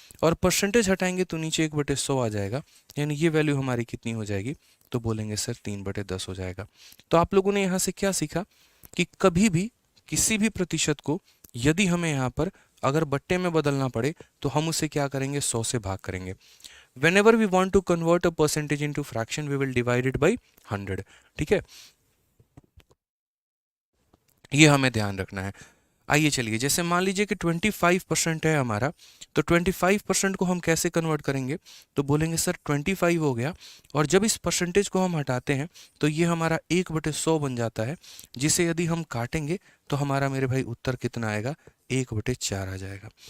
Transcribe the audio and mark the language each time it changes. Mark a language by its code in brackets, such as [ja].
[hi] और परसेंटेज हटाएंगे तो नीचे 1/100 आ जाएगा, यानी ये वैल्यू हमारी कितनी हो जाएगी, तो बोलेंगे सर 3/10 हो जाएगा। तो आप लोगों ने यहाँ से क्या सीखा कि कभी भी किसी भी प्रतिशत को यदि हमें यहाँ पर अगर बट्टे में बदलना पड़े तो हम उसे क्या करेंगे, 100 से भाग करेंगे। [en] whenever we want to convert a percentage into fraction we will divide it by 100। [hi] ठीक है, ये हमें ध्यान रखना है। आइए चलिए, जैसे मान लीजिए कि 25% है हमारा, तो 25% को हम कैसे कन्वर्ट करेंगे, तो बोलेंगे सर 25 हो गया, और जब इस परसेंटेज को हम हटाते हैं तो ये हमारा 1/100 बन जाता है, जिसे यदि हम काटेंगे तो हमारा मेरे भाई उत्तर कितना आएगा, 1/4 आ जाएगा।